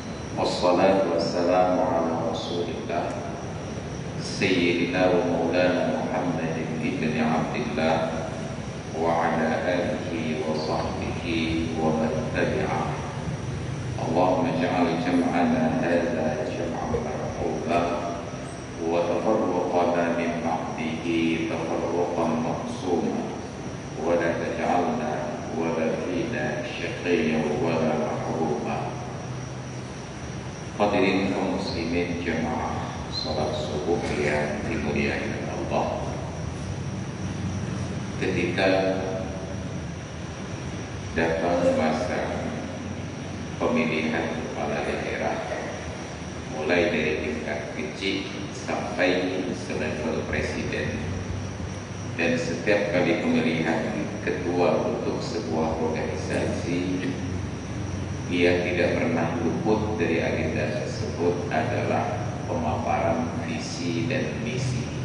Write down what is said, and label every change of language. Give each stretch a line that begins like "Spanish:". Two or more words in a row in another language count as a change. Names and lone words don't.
Arabic: والصلاة والسلام على رسول الله سيدنا ومولانا محمد بن عبد الله وعلى آله وصحبه ومن تبعه. اللهم اجعل جمعنا هذا جمعا مرحوبا وتفرقنا من بعده تفرقا مقسوما ولا تجعلنا ولا فينا شقيا ولا محروما.
Indonesian: Hadirin kaum muslimin jamaah salat subuh yang dimuliakan Allah. Ketika datang masa pemilihan kepala daerah, mulai dari tingkat kecil sampai selevel presiden, dan setiap kali pemilihan ketua untuk sebuah organisasi, ia tidak pernah luput dari agenda tersebut adalah pemaparan visi dan misi.